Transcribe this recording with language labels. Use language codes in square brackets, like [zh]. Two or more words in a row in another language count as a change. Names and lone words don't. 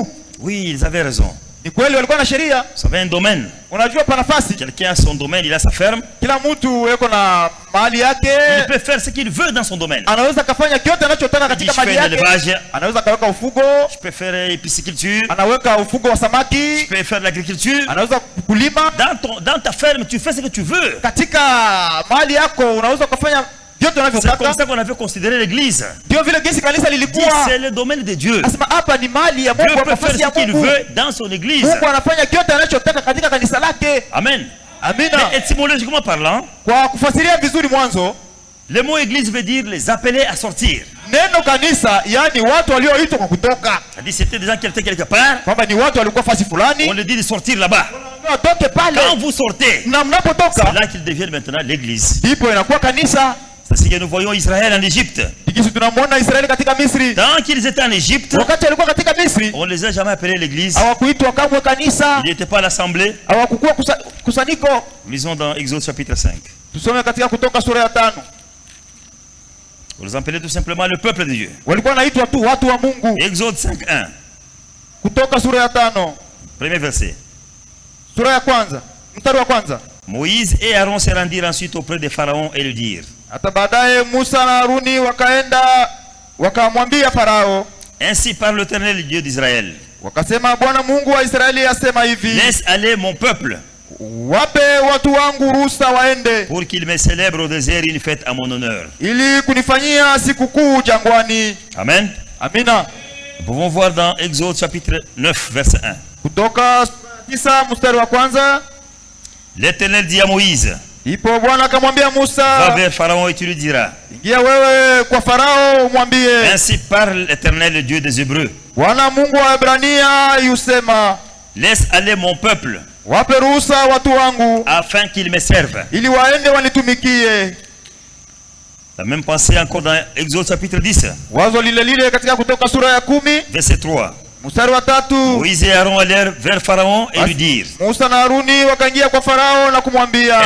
[fr] Oui, ils avaient raison. [sw] Ni kweli walikuwa na sheria. [fr] Vous savez, un domaine. [sw] Unajua pa nafasi. [fr] Quelqu'un a son domaine, il a sa ferme. [sw] Kila mtu yuko na mahali yake. [fr] Il peut faire ce qu'il veut dans son domaine. [sw] Anaweza kufanya kiote anachotaka katika mahali [fr] Je fais [sw] yake. [fr] l'élevage. [sw] Anaweza kaweka ufugo. [fr] Je peux faire pisciculture. [sw] Anaweka ufugo wa samaki. [fr] Je peux faire de l'agriculture. [sw] Anaweza kulima. [fr] Dans ta ferme, tu fais ce que tu veux. [sw] Katika mahali yako unaweza kufanya vyote [fr] C'est comme [sw] unavyotaka. [fr] ça qu'on avait considéré l'église. [sw] Ndio vile gesi kanisa lilikuwa. [fr] C'est le domaine de Dieu. [sw] Anasema hapa ni mahali ya [fr] Dieu [sw] Mungu, [fr] peut [sw] nafasi [fr] faire [sw] ya [fr] ce qu'il [sw] Mungu. [fr] veut dans son église. [sw] Mungu anafanya kiote anachotaka katika kanisa lake. [fr] Amen. [sw] Amina. [fr] Mais étymologiquement parlant, [sw] Kwa kufasiria vizuri mwanzo, [fr] le mot église veut dire les appeler à sortir. [sw] neno kanisa yani watu walioitwa kwa kutoka. [fr] C'est-à-dire c'était des gens qui étaient quelque part. [sw] Kwamba ni watu walikuwa fasi [fr] On [sw] fulani. [fr] leur dit de sortir là-bas. [sw] Watoke pale. [fr] Quand vous sortez, [sw] Na mnapotoka [fr] c'est là qu'ils deviennent maintenant l'église. [sw] ndipo inakuwa kanisa. [fr] C'est que nous voyons Israël en Égypte. [sw] Tikisi tunamwona Israeli katika Misri. [fr] Tant qu'ils étaient en Égypte, [sw] Wakati walikuwa katika Misri, [fr] on ne les a jamais appelés l'église. [sw] hawakuitwa kamwe kanisa, [fr] Ils n'étaient pas à l'assemblée. [sw] hawakukuwa kusanyiko. [fr] Lisons dans Exode chapitre 5. [sw] Tusome katika Kutoka sura ya 5. [fr] On les appelait tout simplement le peuple de Dieu. [sw] Walikuwa naitwa tu watu wa Mungu. [fr] Exode 5:1. [sw] Kutoka sura ya 5. [fr] Premier verset. [sw] Sura ya kwanza, mstari wa kwanza. [fr] Moïse et Aaron se rendirent ensuite auprès de Pharaon et lui dirent: [sw] Hata baadaye Musa na Haruni wakaenda wakamwambia Farao, [fr] Ainsi parle l'Éternel, le Dieu d'Israël. [sw] wakasema Bwana Mungu wa Israeli asema hivi, [fr] Laisse aller mon peuple [sw] wape watu wangu ruhusa waende [fr] pour qu'il me célèbre au désert une fête à mon honneur. [sw] ili kunifanyia sikukuu jangwani. [fr] Amen. [sw] Amina. [fr] Nous pouvons voir dans Exode chapitre 9 verset 1. [sw] Kutoka 9 mstari wa kwanza. [fr] L'Éternel dit à Moïse: [sw] Ipo Bwana akamwambia [fr] Va [sw] Musa, [fr] vers Pharaon et tu lui diras: [sw] ingia wewe kwa Farao umwambie, [fr] Ainsi parle l'Éternel, le Dieu des Hébreux. [sw] Bwana Mungu wa Ebrania yusema, [fr] Laisse aller mon peuple [sw] wape ruhusa watu wangu [fr] afin qu'ils me servent. [sw] ili waende wanitumikie. [fr] La même pensée encore dans Exode chapitre 10 [sw] Wazo lile lile katika Kutoka sura ya 10 [fr] verset 3. [sw] mstari wa 3. [fr] Moïse et Aaron allèrent vers Pharaon et lui dirent: [sw] Musa na Haruni wakaingia kwa Farao na kumwambia,